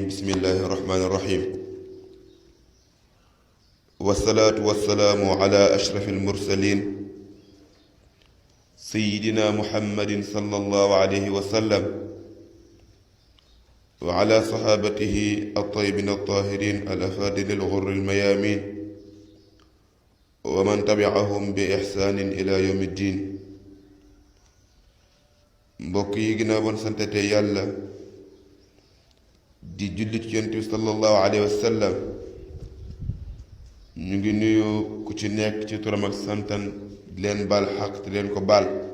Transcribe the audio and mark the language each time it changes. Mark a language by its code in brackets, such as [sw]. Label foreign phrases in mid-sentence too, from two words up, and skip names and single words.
[ar] بسم الله الرحمن الرحيم، والصلاة والسلام على أشرف المرسلين سيدنا محمد صلى الله عليه وسلم وعلى صحابته الطيبين الطاهرين الأفاضل الغر الميامين ومن تبعهم بإحسان إلى يوم الدين. [wo] mbokk yi ginnaaw bon santete yàlla di julli ci yonent bi [ar] صلى الله عليه وسلم, [wo] ñu ngi nuyu ku ci nekk ci turam ak santan di leen baal xaq te leen ko baal